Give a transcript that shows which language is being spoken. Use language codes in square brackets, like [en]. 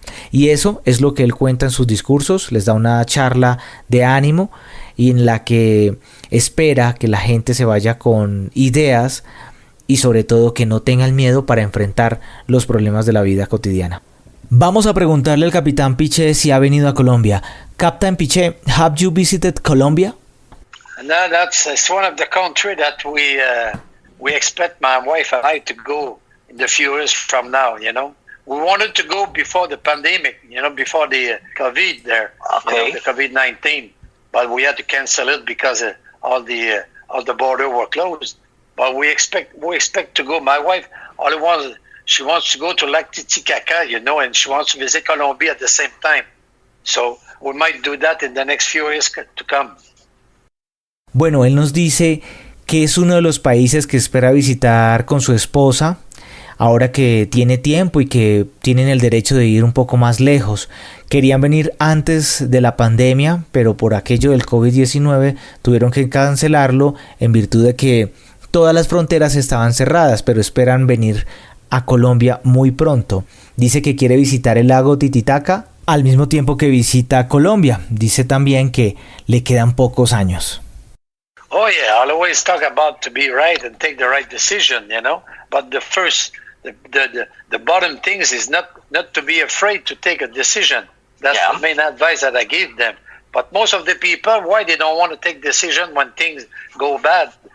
[es] Y eso es lo que él cuenta en sus discursos. Les da una charla de ánimo y en la que espera que la gente se vaya con ideas y sobre todo que no tengan miedo para enfrentar los problemas de la vida cotidiana. Vamos a preguntarle al Capitán Piché si ha venido a Colombia. [en] Captain Piché, have you visited Colombia? No, it's one of the country that we expect my wife and I to go in the few years from now. We wanted to go before the pandemic, before the COVID there, the COVID-19, but we had to cancel it because all the border were closed. But we expect to go. My wife she wants to go to Lac Titicaca, and she wants to visit Colombia at the same time. So we might do that in the next few years to come. [es] Bueno, él nos dice que es uno de los países que espera visitar con su esposa, ahora que tiene tiempo y que tienen el derecho de ir un poco más lejos. Querían venir antes de la pandemia, pero por aquello del COVID-19 tuvieron que cancelarlo en virtud de que todas las fronteras estaban cerradas, pero esperan venir a Colombia muy pronto. Dice que quiere visitar el lago Titicaca al mismo tiempo que visita Colombia. Dice también que le quedan pocos años. [en] Oh yeah, I'll always talk about to be right and take the right decision, But the bottom things is not to be afraid to take a decision. That's the main advice that I give them. But most of the people, why they don't want to take decision when things go bad?